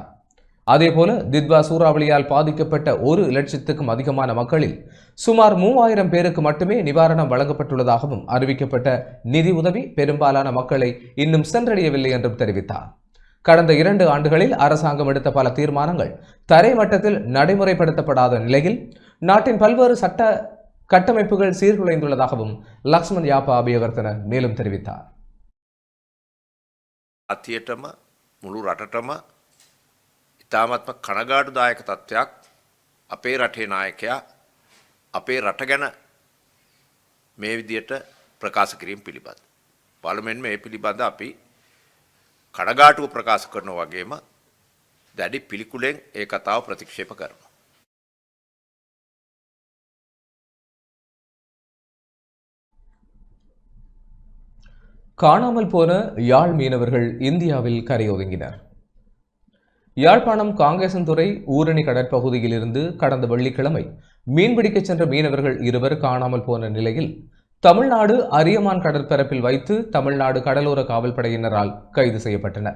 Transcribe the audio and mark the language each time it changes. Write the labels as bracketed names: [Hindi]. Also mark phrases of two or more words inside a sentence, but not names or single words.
[Tamil] அதேபோல தித்வா சூறாவளியால் பாதிக்கப்பட்ட 1,00,000க்கும் அதிகமான மக்களில் சுமார் 3000 பேருக்கு மட்டுமே நிவாரணம் வழங்கப்பட்டுள்ளதாகவும் அறிவிக்கப்பட்ட நிதி உதவி பெரும்பாலான மக்களை இன்னும் சென்றடையவில்லை என்றும் தெரிவித்தார். கடந்த 2 ஆண்டுகளில் அரசாங்கம் எடுத்த பல தீர்மானங்கள் தரை மட்டத்தில் நடைமுறைப்படுத்தப்படாத நிலையில் நாட்டின் பல்வேறு சட்ட கட்டமைப்புகள் சீர்குலைந்துள்ளதாகவும் லக்ஷ்மண் யாப்பா அபியவர்த்தன மேலும் தெரிவித்தார். [Sinhala] අතියටම මුළු රටටම ඉතාමත්ම කනගාටුදායක තත්ත්වයක් අපේ රටේ නායකයා අපේ රට ගැන මේ විදියට ප්‍රකාශ කිරීම පිළිබඳ. පාර්ලිමේන්තුවේ මේ පිළිබඳ අපි කනගාටුව ප්‍රකාශ කරනවා වගේම දැඩි පිළිකුලෙන් ඒ කතාව ප්‍රතික්ෂේප කරනවා. [Tamil] காணாமல் போன யாழ் மீனவர்கள் இந்தியாவில் கரையொதுங்கினர். யாழ்ப்பாணம் காங்கேசன்துறை ஊரணி கடற்பகுதியில் இருந்து கடந்த வெள்ளிக்கிழமை மீன்பிடிக்க சென்ற மீனவர்கள் 2 காணாமல் போன நிலையில் தமிழ்நாடு அரியமான் கடற்பரப்பில் வைத்து தமிழ்நாடு கடலோர காவல்படையினரால் கைது செய்யப்பட்டனர்.